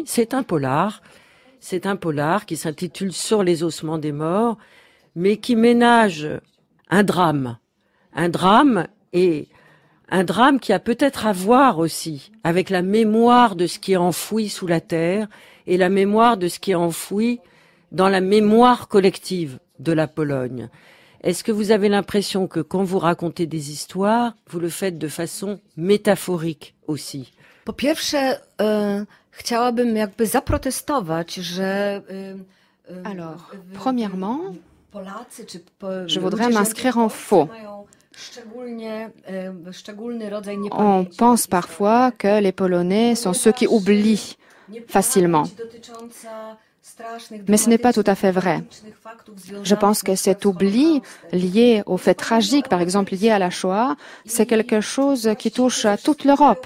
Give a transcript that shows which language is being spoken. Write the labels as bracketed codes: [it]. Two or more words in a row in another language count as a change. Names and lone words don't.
[fr] C'est un polar qui s'intitule Sur les ossements des morts, mais qui ménage un drame qui a peut-être à voir aussi avec la mémoire de ce qui est enfoui sous la terre et la mémoire de ce qui est enfoui dans la mémoire collective de la Pologne. Est-ce que vous avez l'impression que quand vous racontez des histoires, vous le faites de façon métaphorique aussi? [pl] Po pierwsze, chciałabym jakby zaprotestować, że [fr] Alors, premièrement, je voudrais m'inscrire en faux. On pense parfois que les Polonais sont ceux qui oublient facilement. Mais ce n'est pas tout à fait vrai. Je pense que cet oubli lié aux faits tragiques, par exemple lié à la Shoah, c'est quelque chose qui touche à toute l'Europe.